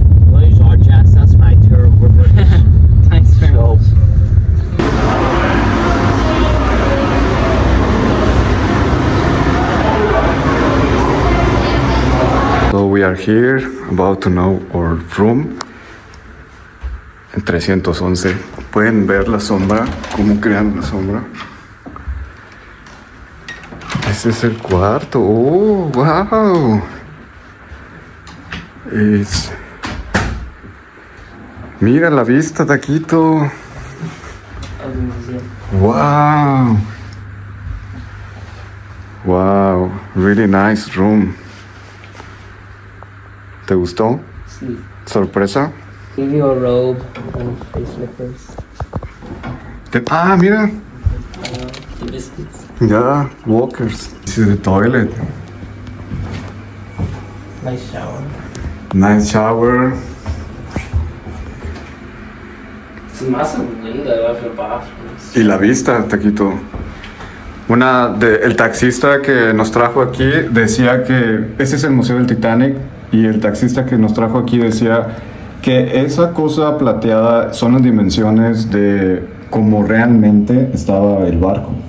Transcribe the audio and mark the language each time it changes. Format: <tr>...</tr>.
<en>Those are jets. That's my tour over. Thanks very much. So we are here, about to know our room.</en> <es>En 311. Pueden ver la sombra, cómo crean la sombra. Ese es el cuarto. Oh, wow. Mira la vista, taquito.</es> <en>Wow. Wow, really nice room.</en> <es>¿Te gustó? Sí. ¿Sorpresa?</es> <en>Give you a robe and face slippers.</en> <es>Mira.</es> <en>The biscuits. Yeah, walkers. This is the toilet. Nice shower. Nice shower. It's a massive window of your bathroom.</en> <es>Y la vista, taquito. El taxista que nos trajo aquí decía que ese es el Museo del Titanic, y el taxista que nos trajo aquí decía que esa cosa plateada son las dimensiones de cómo realmente estaba el barco.</es>